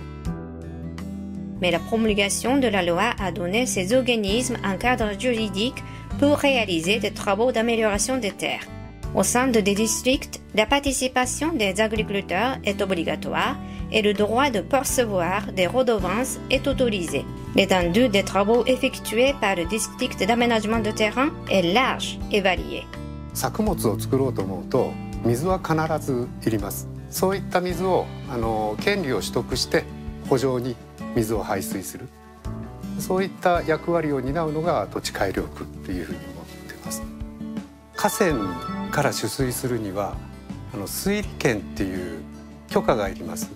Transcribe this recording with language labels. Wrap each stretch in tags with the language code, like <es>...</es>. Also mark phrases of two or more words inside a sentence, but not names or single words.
<fr>Mais la promulgation de la loi a donné ces organismes un cadre juridique pour réaliser des travaux d'amélioration des terres. Au sein des districts, la participation des agriculteurs est obligatoire et le droit de percevoir des redevances est autorisé. L'étendue des travaux effectués par le district d'aménagement de terrain est large et variée.</fr> <ja>作物を作ろうと思うと水は必ずいります。そういった水を権利を取得して圃場に水を排水する、そういった役割を担うのが土地改良区というふうに思っています。河川から取水するには水利権っていう許可がいります。</ja>